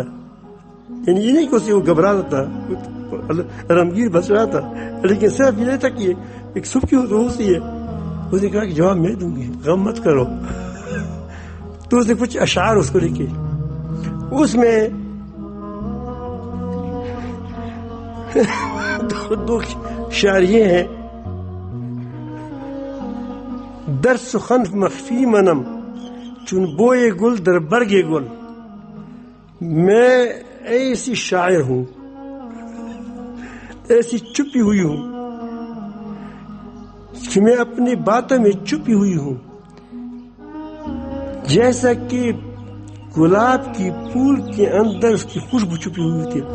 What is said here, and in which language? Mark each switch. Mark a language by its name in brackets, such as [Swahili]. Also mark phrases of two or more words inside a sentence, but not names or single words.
[Urdu] یعنی یہ نہیں کہ اسے وہ گھبراتا تھا, رمگیر بچ رہا تھا, لیکن صرف یہ تھا کہ ایک صبح کی ہوتی ہے. اس نے کہا کہ جواب میں دوں گی, غم مت کرو. تو اس نے کچھ اشعار اس کو لکھے. اس میں دو شعر یہ ہیں, [Persian] در سخن مخفی منم چون بوئے گل در برگ گل. [Urdu] میں ایسی شاعر ہوں, ایسی چھپی ہوئی ہوں کہ میں اپنی باتوں میں چھپی ہوئی ہوں, جیسا کہ گلاب کی پھول کے اندر اس کی خوشبو چھپی ہوئی تھی.